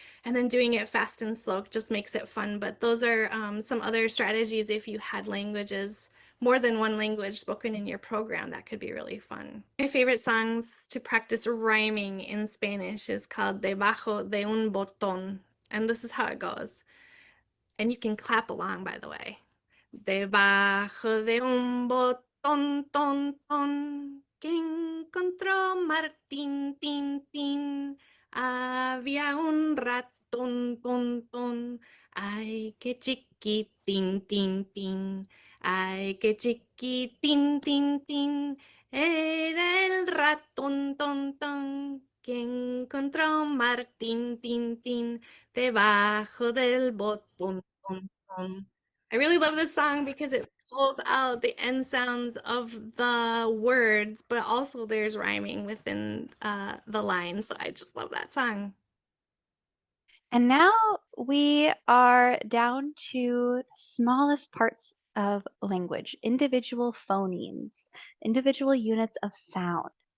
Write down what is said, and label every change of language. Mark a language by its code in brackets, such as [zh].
[en] And then doing it fast and slow just makes it fun. But those are some other strategies if you had languages, more than one language spoken in your program. That could be really fun. My favorite songs to practice rhyming in Spanish is called Debajo de un botón. And this is how it goes. And you can clap along, by the way. [es] Debajo de un botón, ton, ton, que encontró Martín, tin, tin. Había un ratón, ton, ton. Ay, qué chiquitín, tin, tin. Ay, qué chiquitín, tin, tin. Era el ratón, ton, ton, que encontró Martín, tin, tin, debajo del botón, ton, ton. [en] I really love this song because it pulls out the end sounds of the words, but also there's rhyming within the lines. So I just love that song. And now we are down to smallest parts of language, individual phonemes, individual units of sound.